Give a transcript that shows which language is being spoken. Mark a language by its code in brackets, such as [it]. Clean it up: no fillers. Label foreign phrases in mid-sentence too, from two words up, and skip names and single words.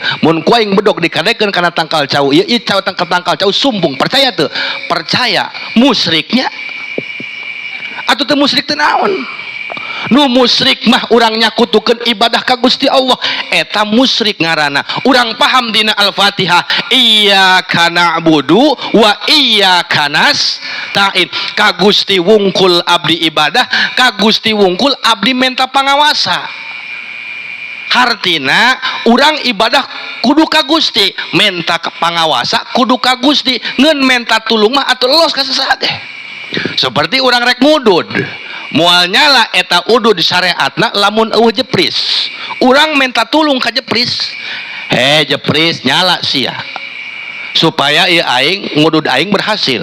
[su] Mun ku aing bedog dikadekeun kana tangkal cau, ieu cau tangkal cau sumpung, percaya teu? Percaya. Musyriknya atuh teu musyrik teh naon? Nu musyrik mah urang nyakutukeun ibadah ka Gusti Allah eta musyrik ngaranna. Urang paham dina Al-Fatihah [ar] إياك نعبد وإياك نستعين, [su] ka Gusti wungkul abdi ibadah, ka Gusti wungkul abdi menta pangawasa. Hartina urang ibadah kudu ka Gusti, menta pangawasa kudu ka Gusti, ngeun menta tulung mah atuh los ka sasaha. Seperti urang rek ngudud, moal nyala eta udud syariatna lamun eueuh jepris, urang minta tulung ka jepris, jepris nyala sia supaya ieu aing ngudud aing berhasil.